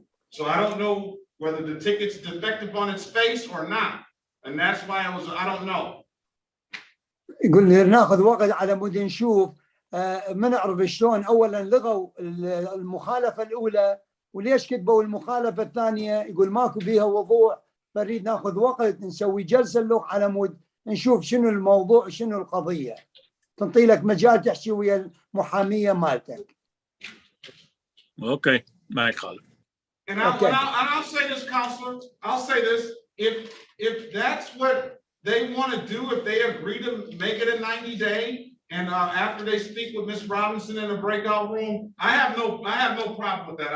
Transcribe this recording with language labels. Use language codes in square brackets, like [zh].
[en] So I don't know whether the ticket's defective on its face or not, and that's why I don't know. [ar] يقول ناخذ وقت على مود نشوف. ما نعرف شلون اولا لغوا المخالفه الاولى وليش كتبوا المخالفه الثانيه، يقول ماكو بيها وضوح، فنريد ناخذ وقت نسوي جلسه اللغة على مود نشوف شنو الموضوع شنو القضيه، تنطي لك مجال تحكي ويا المحاميه مالتك. اوكي ما يخالف. [en] And I'll say this, counselor, I'll say this, if that's what they want to do, if they agree to make it a 90-day, and after they speak with Ms. Robinson in a breakout room, I have no problem with that.